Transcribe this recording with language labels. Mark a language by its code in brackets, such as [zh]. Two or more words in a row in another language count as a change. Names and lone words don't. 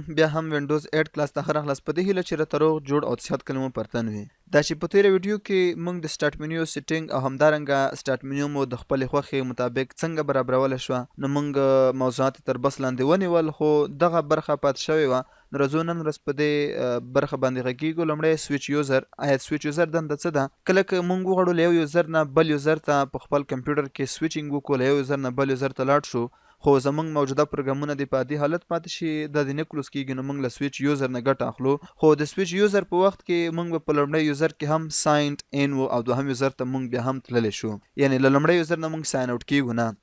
[ps] بیا هم وینډوز 8 کلاس ته ښه راغلاست. په دې هیله چې راته روغ جوړ او د صحت کلمو پرتن وي. دا چې په تېره ویډیو کې موږ د [en] start menu setting [ps] او همدارنګه [en] start menu [ps] مو د خپلې خوښې مطابق څنګه برابرولی شوه، نو موږ موضوعات تر بس لاندې ونیول، خو دغه برخه پاتې شوې وه. نو راځو نن ورځ په دې برخه باندې غږیږو. لومړی [en] switch user. [ps] آیا [en] switch user [ps] دنده څه ده؟ کله که موږ وغواړو له یو یوزر نه بل یوزر ته په خپل کمپیوټر کې سویچینګ وکړو، له یو یوزر نه بل یوزر ته لاړ شو، خو زمونږ موجوده پروګرامونه د په عادي حالت پاتې شي، دا د نه کلوز کېږي، نو موږ له [en] switch user [ps] نه ګټه اخلو. خو د [en] switch user [ps] په وخت کې موږ به په لومړی یوزر کې هم [en] signed in [ps] وو او دوهم یوزر ته موږ بیا هم تللی شو، یعنې له لومړی یوزر نه موږ [en] sign out [ps] کېږو نه.